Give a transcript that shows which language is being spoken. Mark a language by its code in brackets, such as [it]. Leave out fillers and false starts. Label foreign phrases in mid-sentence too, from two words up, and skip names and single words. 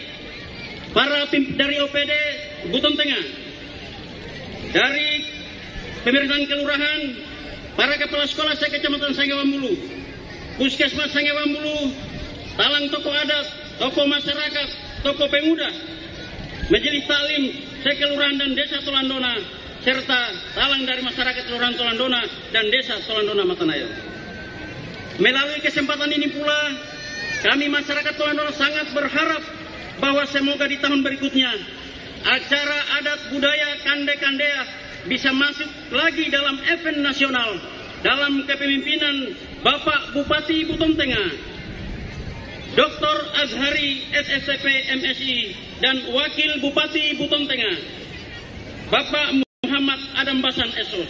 [id] dari OPD Buton Tengah, dari pemerintahan kelurahan, para kepala sekolah Kecamatan Sangiwambulu, Puskesmas Sangiwambulu, talang tokoh adat, tokoh masyarakat, tokoh pemuda, Majelis Taklim Sekelurahan dan Desa Tolandona, serta talang dari masyarakat Kelurahan Tolandona dan Desa Tolandona Matanayo. Melalui kesempatan ini pula, kami masyarakat Tolandona sangat berharap bahwa semoga di tahun berikutnya acara adat budaya Kande-Kandea bisa masuk lagi dalam event nasional dalam kepemimpinan Bapak Bupati Buton Tengah, Dr. Azhari SSCP MSI, dan Wakil Bupati Buton Tengah, Bapak Muhammad Adam Basan SO.